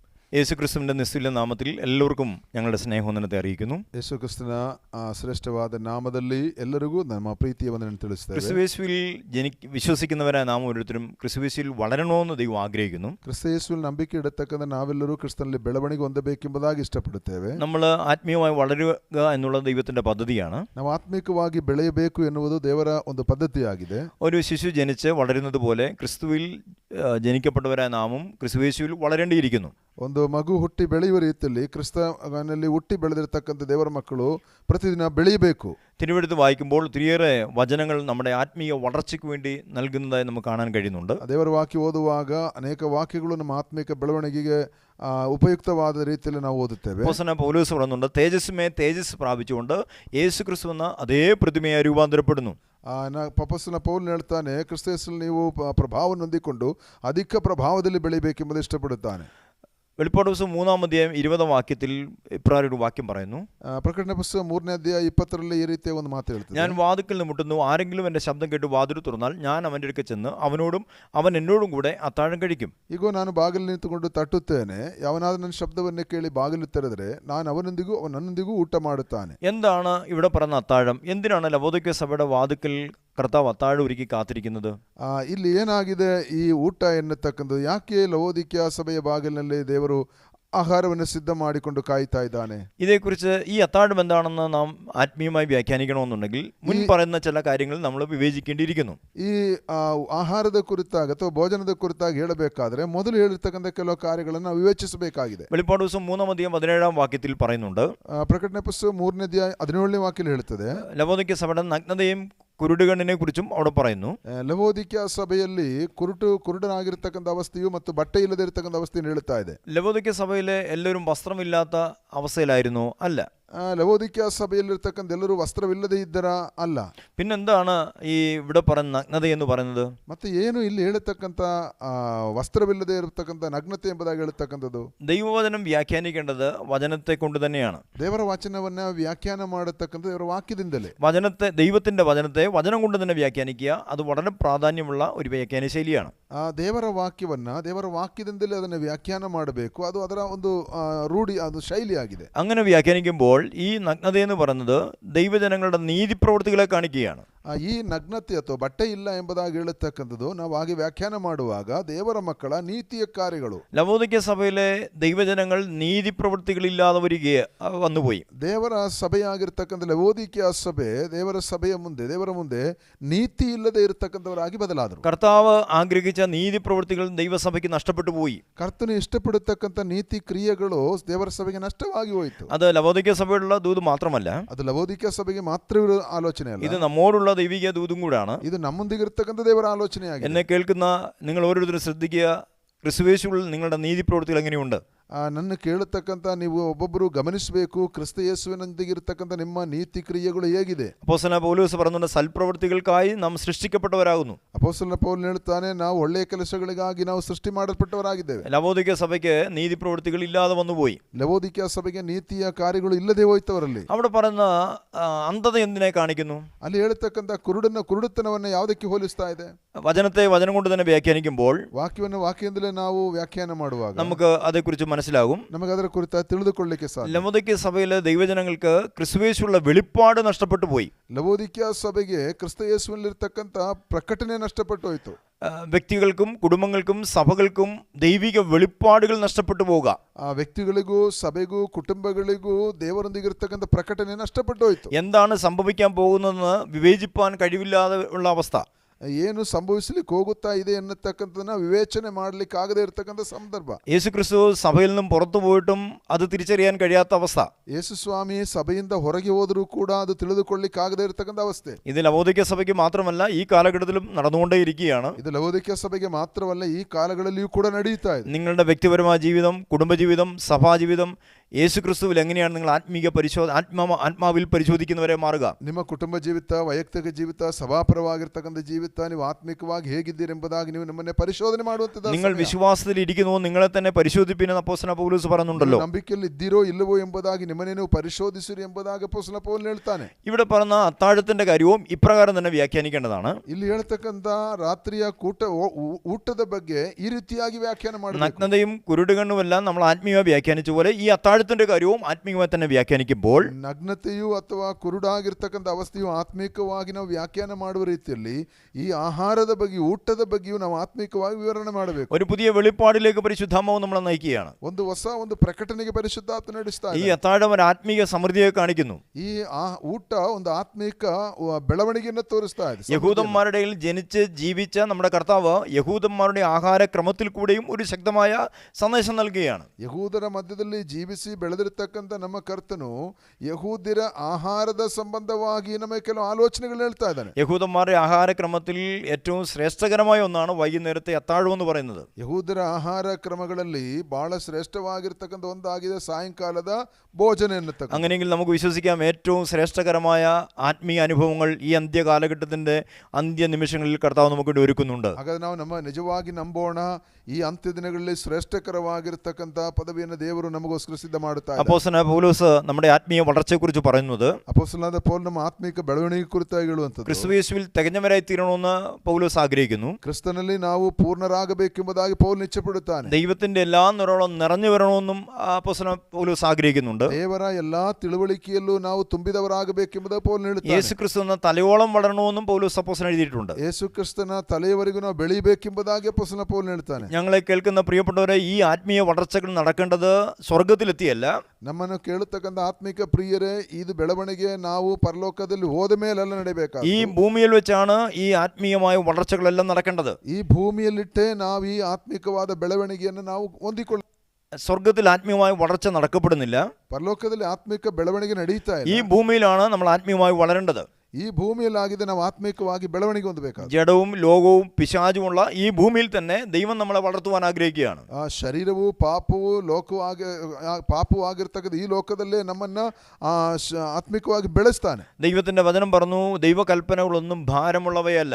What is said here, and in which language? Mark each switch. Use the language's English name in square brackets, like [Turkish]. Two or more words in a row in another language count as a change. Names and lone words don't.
[Malayalam] യേശുക്രിസ്തുവിൻ്റെ നിസ്തുല്യ നാമത്തിൽ എല്ലാവർക്കും ഞങ്ങളുടെ സ്നേഹവന്ദനത്തെ അറിയിക്കുന്നു. [Kannada] ಯೇಸುಕ್ರಿಸ್ತನ ಶ್ರೇಷ್ಠವಾದ ನಾಮದಲ್ಲಿ ಎಲ್ಲರಿಗೂ ನಮ್ಮ ಪ್ರೀತಿಯ ವಂದನೆ ತಿಳಿಸುತ್ತೇವೆ. [Malayalam] ക്രിസ്തുയേശുവിൽ വിശ്വസിക്കുന്നവരായ നാം ഓരോരുത്തരും ക്രിസ്തുയേശുവിൽ വളരണമെന്ന് ദൈവം ആഗ്രഹിക്കുന്നു. [Kannada] ಕ್ರಿಸ್ತಯೇಸುವಿൽ ನಂಬಿಕೆ ಇಡತಕ್ಕಂಥ ನಾವೆಲ್ಲರೂ ಕ್ರಿಸ್ತನಲ್ಲಿ ಬೆಳವಣಿಗೆ ಹೊಂದಬೇಕೆಂಬುದಾಗಿ ಇಷ್ಟಪಡುತ್ತೇವೆ. [Malayalam] നമ്മൾ ആത്മീയമായി വളരുക എന്നുള്ളത് ദൈവത്തിൻ്റെ പദ്ധതിയാണ്. [Kannada] ನಾವು ಆತ್ಮಿಕವಾಗಿ ಬೆಳೆಯಬೇಕು ಎನ್ನುವುದು ದೇವರ ಒಂದು ಪದ್ಧತಿಯಾಗಿದೆ. [Malayalam] ഒരു ശിശു ജനിച്ച് വളരുന്നത് പോലെ ക്രിസ്തുവിൽ ജനിക്കപ്പെട്ടവരായ നാമും ക്രിസ്തുയേശുവിൽ വളരേണ്ടിയിരിക്കുന്നു. [Kannada] ಒಂದು ಮಗು ಹುಟ್ಟಿ ಬೆಳೆಯುವ ರೀತಿಯಲ್ಲಿ ಕ್ರಿಸ್ತನಲ್ಲಿ ಹುಟ್ಟಿ ಬೆಳೆದಿರತಕ್ಕಂಥ ದೇವರ ಮಕ್ಕಳು ಪ್ರತಿದಿನ ಬೆಳೆಯಬೇಕು. [Malayalam] തിരുവെടുത്ത് വായിക്കുമ്പോൾ ഒത്തിരിയേറെ വചനങ്ങൾ നമ്മുടെ ആത്മീയ വളർച്ചയ്ക്ക് വേണ്ടി നൽകുന്നതായി നമുക്ക് കാണാൻ കഴിയുന്നുണ്ട്. [Kannada] ದೇವರ ವಾಕ್ಯ ಓದುವಾಗ ಅನೇಕ ವಾಕ್ಯಗಳು ನಮ್ಮ ಆತ್ಮಿಕ ಬೆಳವಣಿಗೆಗೆ ಉಪಯುಕ್ತವಾದ ರೀತಿಯಲ್ಲಿ ನಾವು ಓದುತ್ತೇವೆ. [Malayalam] അപ്പോസ്തലനായ പൗലോസ് പറയുന്നുണ്ട്, തേജസ്സുമേ തേജസ് പ്രാപിച്ചുകൊണ്ട് യേശു ക്രിസ്തു എന്ന അതേ പ്രതിമയായി രൂപാന്തരപ്പെടുന്നു. [Kannada] ಅಪೊಸ್ತಲನ ಪೌಲನು ಹೇಳ್ತಾನೆ, ಕ್ರಿಸ್ತನಲ್ಲಿ ನೀವು ಪ್ರಭಾವವನ್ನು ಹೊಂದಿಕೊಂಡು ಅಧಿಕ ಪ್ರಭಾವದಲ್ಲಿ ಬೆಳೆಯಬೇಕೆಂಬುದು ಇಷ್ಟಪಡುತ್ತಾನೆ. [Malayalam] വെളിപ്പാട് പുസ്തകം 3-ാം അധ്യായം 20-ാം വാക്യത്തിൽ ഇപ്രകാരം ഒരു വാക്യം പറയുന്നു. [Kannada] ಪ್ರಕಟಣೆ ಪುಸ್ತಕ 3ನೇ ಅಧ್ಯಾಯ 20ರಲ್ಲಿ ಈ ರೀತಿಯ ಒಂದು ಮಾತು ಹೇಳ್ತದೆ. [Malayalam] ഞാൻ വാതിൽക്കൽ മുട്ടുന്നു, ആരെങ്കിലും എൻ്റെ ശബ്ദം കേട്ട് വാതിൽ തുറന്നാൽ ഞാൻ അവൻ്റെ അടുക്കൽ ചെന്ന് അവനോടും അവൻ എന്നോടും കൂടെ അത്താഴം കഴിക്കും. [Kannada] ಈಗ ನಾನು ಬಾಗಿಲು ನಿಂತುಕೊಂಡು ತಟ್ಟುತ್ತೇನೆ, ಯಾವನಾದರೂ ನನ್ನ ಶಬ್ದವನ್ನು ಕೇಳಿ ಬಾಗಿಲು ತೆರೆದರೆ ನಾನು ಅವನೊಂದಿಗೂ ಅವನು ನನ್ನೊಂದಿಗೂ ಊಟ ಮಾಡುತ್ತಾನೆ. [Malayalam] എന്താണ് ഇവിടെ പറഞ്ഞ അത്താഴം? എന്തിനാണ് ലവോദിക്ക സഭയുടെ വാതിൽക്കൽ കർത്താവ് അത്താഴം ഒരുക്കി കാത്തിരിക്കുന്നത്? [Kannada] ಇಲ್ಲಿ ಏನಾಗಿದೆ ಈ ಊಟ ಎನ್ನತಕ್ಕಂಥದ್ದು? ಯಾಕೆ ಲವೋದಿಕ್ಯ ಸಭೆಯ ಬಾಗಿಲಿನಲ್ಲಿ ದೇವರು ആഹാരವನ್ನು ಸಿದ್ಧ ಮಾಡಿಕೊಂಡು ಕಾಯ್ತಾ ಇದ್ದಾನೆ? [Malayalam] ഇതേക്കുറിച്ച് ഈ അത്താഴം എന്താണെന്ന് നാം ആത്മീയമായി വ്യാഖ്യാനിക്കണമെന്നുണ്ടെങ്കിൽ മുൻ പറയുന്ന ചില കാര്യങ്ങൾ നമ്മൾ വിവേചിക്കേണ്ടിയിരിക്കുന്നു. [Kannada] ಈ ಆಹಾರದ ಕುರಿತಾಗಿ ಅಥವಾ ಭೋಜನದ ಕುರಿತಾಗಿ ಹೇಳಬೇಕಾದ್ರೆ ಮೊದಲು ಹೇಳಿರ್ತಕ್ಕಂಥ ಕೆಲವು ಕಾರ್ಯಗಳನ್ನು ನಾವು ವಿವೇಚಿಸಬೇಕಾಗಿದೆ. [Malayalam] വെളിപ്പാട് പുസ്തകം 3-ാം അധ്യായം 17-ാം വാക്യത്തിൽ പറയുന്നുണ്ട്, [Kannada] ಪ್ರಕಟಣೆ ಪುಸ್ತಕ 3ನೇ ಅಧ್ಯಾಯ 17ನೇ ವಾಕ್ಯದಲ್ಲಿ ಹೇಳ್ತದೆ, [Malayalam] ലവോദിക്ക സഭയുടെ നഗ്നതയും കുരുടുകണ്ണിനെ കുറിച്ചും അവിടെ പറയുന്നു. [Kannada] ಲವೋದಿಕ್ಯ ಸಭೆಯಲ್ಲಿ ಕುರುಡನಾಗಿರ್ತಕ್ಕಂಥ ಅವಸ್ಥೆಯು ಮತ್ತು ಬಟ್ಟೆ ಇಲ್ಲದೆ ಇರತಕ್ಕಂಥ ಅವಸ್ಥೆಯನ್ನು ಹೇಳ್ತಾ ಇದೆ. [Malayalam] ലവോദിക്ക സഭയിലെ എല്ലാവരും വസ്ത്രമില്ലാത്ത അവസ്ഥയിലായിരുന്നു? അല്ല. [Kannada] ലവോദിക്യ സഭയിലിರ್ತಕ್ಕಂಥ ಎಲ್ಲರೂ ವಸ್ತ್ರವಿಲ್ಲದೆ ಇದ್ದರ? ಅಲ್ಲ. [Malayalam] പിന്നെന്താണ് ഈ ഇവിടെ പറയുന്ന നഗ്നത എന്ന് പറയുന്നത്? [Kannada] ಮತ್ತೆ ಏನು ಇಲ್ಲಿ ಹೇಳತಕ್ಕಂಥ ವಸ್ತ್ರವಿಲ್ಲದೆ ಇರತಕ್ಕಂಥ ನಗ್ನತೆ ಎಂಬುದಾಗಿ ಹೇಳತಕ್ಕಂಥದ್ದು? [Malayalam] ദൈവവചനം വ്യാഖ്യാനിക്കേണ്ടത് വചനത്തെ കൊണ്ട് തന്നെയാണ്. [Kannada] ದೇವರ ವಚನವನ್ನ ವ್ಯಾಖ್ಯಾನ ಮಾಡತಕ್ಕಂಥ ದೇವರ ವಾಕ್ಯದಿಂದಲೇ. [Malayalam] വചനത്തെ, ദൈവത്തിന്റെ വചനത്തെ വചനം കൊണ്ട് തന്നെ വ്യാഖ്യാനിക്കുക, അത് വളരെ പ്രാധാന്യമുള്ള ഒരു വ്യാഖ്യാന ശൈലിയാണ്. [Kannada] ದೇವರ ವಾಕ್ಯವನ್ನ ದೇವರ ವಾಕ್ಯದಿಂದಲೇ ಅದನ್ನು ವ್ಯಾಖ್ಯಾನ ಮಾಡಬೇಕು. ಅದು ಅದರ ಒಂದು ರೂಢಿ, ಅದು ಶೈಲಿಯಾಗಿದೆ. [Malayalam] അങ്ങനെ വ്യാഖ്യാനിക്കുമ്പോൾ ഈ നഗ്നത എന്ന് പറയുന്നത് ദൈവജനങ്ങളുടെ നീതിപ്രവൃത്തികളെ കാണിക്കുകയാണ്. [Kannada] ಈ ನಗ್ನತೆ ಅಥವಾ ಬಟ್ಟೆ ಇಲ್ಲ ಎಂಬುದಾಗಿ ಹೇಳತಕ್ಕಂಥದ್ದು ನಾವು ಹಾಗೆ ವ್ಯಾಖ್ಯಾನ ಮಾಡುವಾಗ ದೇವರ ಮಕ್ಕಳ ನೀತಿಯ ಕಾರ್ಯಗಳು. [Malayalam] ലവോദിക്ക സഭയിലെ ദൈവജനങ്ങൾ നീതിപ്രവൃത്തികളില്ലാതെ വന്നുപോയി. [Kannada] ದೇವರ ಸಭೆಯಾಗಿರ್ತಕ್ಕಂಥ ಲವೋದಿಕ್ಯ ಸಭೆ ದೇವರ ಸಭೆಯ ಮುಂದೆ, ದೇವರ ಮುಂದೆ ನೀತಿ ಇಲ್ಲದೆ ಇರತಕ್ಕಂಥವರಾಗಿ ಬದಲಾದರು. [Malayalam] കർത്താവ് ആഗ്രഹിച്ച നീതിപ്രവൃത്തികൾ ദൈവസഭയ്ക്ക് നഷ്ടപ്പെട്ടു പോയി. [Kannada] ಕರ್ತನು ಇಷ್ಟಪಡತಕ್ಕಂಥ ನೀತಿ ಕ್ರಿಯೆಗಳು ದೇವರ ಸಭೆಗೆ ನಷ್ಟವಾಗಿ ಹೋಯಿತು. [Malayalam] അത് ലവോദിക്ക സഭയുള്ള ദൂത് മാത്രമല്ല, [Kannada] ಅದು ಲವೋದಿಕ್ಯ ಸಭೆಗೆ ಮಾತ್ರ ಆಲೋಚನೆ ಅಲ್ಲ, [Malayalam] ഇത് നമ്മോടുള്ള ദൈവിക ദൂതും കൂടാണ്. [Kannada] ಇದು ನಮ್ಮೊಂದಿಗಿರ್ತಕ್ಕಂಥ ದೇವರ ಆಲೋಚನೆಯಾಗಿದೆ. [Malayalam] എന്നെ കേൾക്കുന്ന നിങ്ങൾ ഓരോരുത്തരും ശ്രദ്ധിക്കുക, ക്രിസ്തുയേശുവിൽ നിങ്ങളുടെ നീതിപ്രവൃത്തികൾ എങ്ങനെയുണ്ട്? [Kannada] ನನ್ನ ಕೇಳತಕ್ಕಂಥ ನೀವು ಒಬ್ಬೊಬ್ಬರು ಗಮನಿಸಬೇಕು, ಕ್ರಿಸ್ತ ಯೇಸುವಿನೊಂದಿಗಿರ್ತಕ್ಕಂಥ ನಿಮ್ಮ ನೀತಿ ಕ್ರಿಯೆಗಳು ಹೇಗಿದೆ. [Malayalam] അപ്പോസ്തലനായ പൗലോസ് പറയുന്നുണ്ട്, സൽപ്രവൃത്തികൾക്കായി നാം സൃഷ്ടിക്കപ്പെട്ടവരാകുന്നു. [Kannada] ಅಪೊಸ್ತಲನ ಪೌಲನು ಹೇಳ್ತಾನೆ, ನಾವು ಒಳ್ಳೆಯ ಕೆಲಸಗಳಿಗಾಗಿ ನಾವು ಸೃಷ್ಟಿ ಮಾಡಲ್ಪಟ್ಟವರಾಗಿದ್ದೇವೆ. [Malayalam] ലവോദിക്ക സഭയ്ക്ക് നീതിപ്രവൃത്തികൾ ഇല്ലാതെ വന്നുപോയി. [Kannada] ಲವೋದಿಕ್ಯ ಸಭೆಗೆ ನೀತಿಯ ಕಾರ್ಯಗಳು ಇಲ್ಲದೆ ಹೋಯ್ತವರಲ್ಲಿ. [Malayalam] അവിടെ പറയുന്ന അന്ധത എന്തിനെ കാണിക്കുന്നു? [Kannada] ಅಲ್ಲಿ ಹೇಳ್ತಕ್ಕಂಥ ಕುರುಡುತನವನ್ನು ಯಾವುದಕ್ಕೆ ಹೋಲಿಸ್ತಾ ಇದೆ? [Malayalam] വചനത്തെ വചനം കൊണ്ട് തന്നെ വ്യാഖ്യാനിക്കുമ്പോൾ, [Kannada] ವಾಕ್ಯವನ್ನು ವಾಕ್ಯದಿಂದಲೇ ನಾವು ವ್ಯಾಖ್ಯಾನ ಮಾಡುವಾಗ [Malayalam] നമുക്ക് അതേക്കുറിച്ച് മനസ്സിലാകും, [Kannada] ನಮಗೆ ಅದರ ಕುರಿತು ತಿಳಿದುಕೊಳ್ಳಲಿಕ್ಕೆ ಸಾಧ್ಯ. [Malayalam] ലവോദിക്ക സഭയിലെ ദൈവജനങ്ങൾക്ക് ക്രിസ്തുയേശുവിലുള്ള വെളിപ്പാട് നഷ്ടപ്പെട്ടു പോയി. [Kannada] ಲವೋದಿಕ್ಯ ಸಭೆಗೆ ಕ್ರಿಸ್ತ ಯೇಸುವಿನಲ್ಲಿರ್ತಕ್ಕಂಥ ಪ್ರಕಟಣೆ ನಷ್ಟപ്പെട്ടു ಹೋಯಿತು. [Malayalam] വ്യക്തികൾക്കും കുടുംബങ്ങൾക്കും സഭകൾക്കും ദൈവിക വെളിപ്പാടുകൾ നഷ്ടപ്പെട്ടു പോവുക. [Kannada] ಆ ವ್ಯಕ್ತಿಗಳಿಗೂ ಸಭೆಗೂ ಕುಟುಂಬಗಳಿಗೂ ದೇವರೊಂದಿಗಿರ್ತಕ್ಕಂಥ ಪ್ರಕಟಣೆ ನಷ್ಟപ്പെട്ടു ಹೋಯಿತು. [Malayalam] എന്താണ് സംഭവിക്കാൻ പോകുന്നതെന്ന് വിവേചിപ്പാൻ കഴിവില്ലാതെ ഉള്ള അവസ്ഥ. [Kannada] ಏನು ಸಂಭವಿಸಲಿಕ್ಕೆ ಹೋಗುತ್ತಾ ಇದೆ ಎನ್ನತಕ್ಕಂಥದನ್ನ ವಿವೇಚನೆ ಮಾಡಲಿಕ್ಕೆ ಆಗದೆ ಇರತಕ್ಕಂಥ ಸಂದರ್ಭ. [Malayalam] യേശു ക്രിസ്തു സഭയിൽ നിന്നും പുറത്തു പോയിട്ടും അത് തിരിച്ചറിയാൻ കഴിയാത്ത അവസ്ഥ. [Kannada] ಯೇಸು ಸ್ವಾಮಿ ಸಭೆಯಿಂದ ಹೊರಗೆ ಹೋದರೂ ಕೂಡ ಅದು ತಿಳಿದುಕೊಳ್ಳಲಿಕ್ಕೆ ಆಗದೆ ಇರತಕ್ಕಂಥ ಅವಸ್ಥೆ. [Malayalam] ഇത് ലവോദിക്ക സഭയ്ക്ക് മാത്രമല്ല, ഈ കാലഘട്ടത്തിലും നടന്നുകൊണ്ടേയിരിക്കുകയാണ്. [Kannada] ಇದು ಲವೋದಿಕ್ಯ ಸಭೆಗೆ ಮಾತ್ರವಲ್ಲ, ಈ ಕಾಲಗಳಲ್ಲಿಯೂ ಕೂಡ ನಡೆಯುತ್ತಾ ಇದೆ. [Malayalam] നിങ്ങളുടെ വ്യക്തിപരമായ ജീവിതം, കുടുംബജീവിതം, സഭാജീവിതം യേശു ക്രിസ്തുവിൽ എങ്ങനെയാണ് നിങ്ങൾ ആത്മാവിൽ പരിശോധിക്കുന്നവരെ മാറുക? [Kannada] ನಿಮ್ಮ ಕುಟುಂಬ ಜೀವಿತ, ವೈಯಕ್ತಿಕ ಜೀವಿತ, ಸಭಾಪರವಾಗಿರ್ತಕ್ಕಂಥ ಜೀವಿತ, ನೀವು ಆತ್ಮಿಕವಾಗಿ ಹೇಗಿದ್ದೀರೆಂಬುದಾಗಿ ನೀವು ನಮ್ಮನ್ನೇ ಪರಿಶೋಧನೆ ಮಾಡುವಂಥದ್ದು. [Malayalam] നിങ്ങൾ വിശ്വാസത്തിൽ ഇരിക്കുന്നുവോ നിങ്ങളെ തന്നെ പരിശോധിപ്പിക്കുന്ന അപ്പോസ്തലൻ പൗലോസ് പറയുന്നുണ്ടല്ലോ. [Kannada] ನಂಬಿಕೆಯಲ್ಲಿ ಇದ್ದೀರೋ ಇಲ್ಲವೋ ಎಂಬುದಾಗಿ ನಿಮ್ಮನ್ನೇ ನೀವು ಪರಿಶೋಧಿಸಿರಿ ಎಂಬುದಾಗಿ ಅಪೊಸ್ತಲ ಪೌಲನು ಹೇಳ್ತಾನೆ. [Malayalam] ഇവിടെ പറഞ്ഞ അത്താഴത്തിന്റെ കാര്യവും ഇപ്രകാരം തന്നെ വ്യാഖ്യാനിക്കേണ്ടതാണ്. [Kannada] ಇಲ್ಲಿ ಹೇಳ್ತಕ್ಕಂಥ ರಾತ್ರಿಯ ಊಟದ ಬಗ್ಗೆ ಈ ರೀತಿಯಾಗಿ ವ್ಯಾಖ್ಯಾನ ಮಾಡಬೇಕು. [Malayalam] നഗ്നതയും കുരുടുകണ്ണുമെല്ലാം നമ്മൾ ആത്മീയമായി വ്യാഖ്യാനിച്ച പോലെ ഈ അത്താഴത്തിന്റെ കാര്യവും ആത്മീയമായി തന്നെ വ്യാഖ്യാനിക്കുമ്പോൾ [Kannada] ನಗ್ನತೆಯು ಅಥವಾ ಕುರುಡಾಗಿರ್ತಕ್ಕಂಥ ಅವಸ್ಥೆಯು ಆತ್ಮಿಕವಾಗಿ ನಾವು ವ್ಯಾಖ್ಯಾನ ಮಾಡುವ ರೀತಿಯಲ್ಲಿ ಈ ಆಹಾರದ ಬಗ್ಗೆ, ಊಟದ ಬಗ್ಗೆಯೂ ನಾವು ಆತ್ಮಿಕವಾಗಿ ವಿವರಣೆ ಮಾಡಬೇಕು. [Malayalam] ഒരു പുതിയ വെളിപ്പാടിലേക്ക് പരിശുദ്ധാത്മാവ് നമ്മളെ നയിക്കുകയാണ്. [Kannada] ಒಂದು ಪ್ರಕಟಣೆಗೆ ಪರಿಶುದ್ಧಾತ್ಮ ನಡೆಸ್ತಾ [Malayalam] ഈ അത്താഴം ഒരു ആത്മീയ സമൃദ്ധിയെ കാണിക്കുന്നു. [Kannada] ಈ ಊಟ ಒಂದು ಆತ್ಮಿಕ ಬೆಳವಣಿಗೆಯನ್ನು ತೋರಿಸ್ತಾ ಇದೆ. [Malayalam] യഹൂദന്മാരുടെ ഇടയിൽ ജനിച്ച് ജീവിച്ച നമ്മുടെ കർത്താവ് യഹൂദന്മാരുടെ ആഹാരക്രമത്തിൽ കൂടെയും ഒരു ശക്തമായ സന്ദേശം നൽകുകയാണ്. [Kannada] ಯಹೂದರ ಮಧ್ಯದಲ್ಲಿ ಜೀವಿಸಿ ಬೆಳೆದಿರತಕ್ಕಂಥ ನಮ್ಮ ಕರ್ತನು ಯಹೂದ್ಯರ ಆಹಾರದ ಸಂಬಂಧವಾಗಿ ನಮಗೆ ಕೆಲವು ಆಲೋಚನೆಗಳು ಹೇಳ್ತಾ ಇದ್ದಾನೆ. [Malayalam] യഹൂദന്മാരുടെ ആഹാരക്രമത്തിൽ ഏറ്റവും ശ്രേഷ്ഠകരമായ ഒന്നാണ് വൈകുന്നേരത്തെ അത്താഴം എന്ന് പറയുന്നത്. [Kannada] ಯಹೂದರ ಆಹಾರ ಕ್ರಮಗಳಲ್ಲಿ ಬಹಳ ಶ್ರೇಷ್ಠವಾಗಿರ್ತಕ್ಕಂಥ ಒಂದಾಗಿದೆ ಸಾಯಂಕಾಲದ ಭೋಜನ ಎನ್ನುತ್ತಕ್ಕಂಥ. [Malayalam] അങ്ങനെയെങ്കിൽ നമുക്ക് വിശ്വസിക്കാം ഏറ്റവും ശ്രേഷ്ഠകരമായ ആത്മീയ അനുഭവങ്ങൾ ഈ അന്ത്യകാലഘട്ടത്തിന്റെ അന്ത്യനിമിഷങ്ങളിൽ കർത്താവ് നമുക്ക് വേണ്ടി ഒരുക്കുന്നുണ്ട്. [Kannada] ಹಾಗಾದ್ರೆ ನಾವು ನಿಜವಾಗಿ ನಂಬೋಣ, ಈ ಅಂತ್ಯ ದಿನಗಳಲ್ಲಿ ಶ್ರೇಷ್ಠಕರವಾಗಿರ್ತಕ್ಕಂಥ ಪದವಿಯನ್ನು ದೇವರು ನಮಗೋಸ್ಕರ ಸಿದ್ಧ ಮಾಡುತ್ತಾ ಇದ್ದಾನೆ. [Malayalam] അപ്പോസ്തലനായ പൗലോസ് നമ്മുടെ ആത്മീയ വളർച്ചയെക്കുറിച്ച് പറയുന്നത്, [Kannada] ಅಪೊಸ್ತಲನಾದ ಪೌಲ್ ನಮ್ಮ ಆತ್ಮಿಕ ಬೆಳವಣಿಗೆ ಕುರಿತಾಗಿ ಹೇಳುವಂಥದ್ದು, [Malayalam] ക്രിസ്തുയേശുവിൽ തികഞ്ഞവരായി തീരണമെന്ന് പൗലോസ് ആഗ്രഹിക്കുന്നു. [Kannada] ಕ್ರಿಸ್ತನಲ್ಲಿ ನಾವು ಪೂರ್ಣರಾಗಬೇಕೆಂಬುದಾಗಿ ಪೌಲ್ ಇಚ್ಛೆಪಡುತ್ತಾನೆ. [Malayalam] ദൈവത്തിന്റെ എല്ലാ നിറവും നിറഞ്ഞു വരണമെന്നും അപ്പോസ്തലൻ പൗലോസ് ആഗ്രഹിക്കുന്നുണ്ട്. [Kannada] ದೇವರ ಎಲ್ಲಾ ತಿಳುವಳಿಕೆಯಲ್ಲೂ ನಾವು ತುಂಬಿದವರಾಗಬೇಕೆಂಬುದಾಗಿ ಪೌಲ್ ಹೇಳುತ್ತಾನೆ. [Malayalam] യേശു ക്രിസ്തു എന്ന തലയോളം വളരണമെന്നും പൗലോസ് അപ്പോസ്തലൻ എഴുതിയിട്ടുണ്ട്. [Kannada] ಯೇಸು ಕ್ರಿಸ್ತನ ತಲೆಯವರೆಗೂ ನಾವು ಬೆಳೆಯಬೇಕೆಂಬುದಾಗಿ ಅಪೊಸ್ತಲ ಪೌಲ್ ಹೇಳ್ತಾನೆ. [Malayalam] ഞങ്ങളെ കേൾക്കുന്ന പ്രിയപ്പെട്ടവരെ, ഈ ആത്മീയ വളർച്ചകൾ നടക്കേണ്ടത് സ്വർഗത്തിലെത്തിയല്ല. [Kannada] ನಮ್ಮನ್ನು ಕೇಳತಕ್ಕಂಥ ಆತ್ಮಿಕ ಪ್ರಿಯರೇ, ಇದು ಬೆಳವಣಿಗೆ ನಾವು ಪರಲೋಕದಲ್ಲಿ ಹೋದ ಮೇಲೆಲ್ಲ ನಡೆಯಬೇಕಾಗಿದೆ. [Malayalam] ഈ ഭൂമിയിൽ വെച്ചാണ് ഈ ആത്മീയമായ വളർച്ചകളെല്ലാം നടക്കേണ്ടത്. [Kannada] ಈ ಭೂಮಿಯಲ್ಲಿಟ್ಟೇ ನಾವು ಈ ಆತ್ಮಿಕವಾದ ಬೆಳವಣಿಗೆಯನ್ನು ನಾವು ಹೊಂದಿಕೊಳ್ಳ. [Malayalam] സ്വർഗത്തിൽ ആത്മീയമായ വളർച്ച നടക്കപ്പെടുന്നില്ല. [Kannada] ಪರಲೋಕದಲ್ಲಿ ಆತ್ಮಿಕ ಬೆಳವಣಿಗೆ ನಡೀತಾ ಇದೆ. [Malayalam] ഈ ഭൂമിയിലാണ് നമ്മൾ ആത്മീയമായി വളരേണ്ടത്. [Kannada] ಈ ಭೂಮಿಯಲ್ಲಾಗಿದೆ ನಾವು ಆತ್ಮಿಕವಾಗಿ ಬೆಳವಣಿಗೆ ಹೊಂದಬೇಕಾದ. [Malayalam] ജഡവും ലോകവും പിശാചുമുള്ള ഈ ഭൂമിയിൽ തന്നെ ദൈവം നമ്മളെ വളർത്തുവാൻ ആഗ്രഹിക്കുകയാണ്. [Kannada] ಆ ಶರೀರವು ಪಾಪವು ಪಾಪವು ಆಗಿರ್ತಕ್ಕಂಥ ಈ ಲೋಕದಲ್ಲೇ ನಮ್ಮನ್ನ ಆತ್ಮಿಕವಾಗಿ ಬೆಳೆಸ್ತಾನೆ. [Malayalam] ദൈവത്തിന്റെ വചനം പറഞ്ഞു, ദൈവകൽപ്പനകളൊന്നും ഭാരമുള്ളവയല്ല.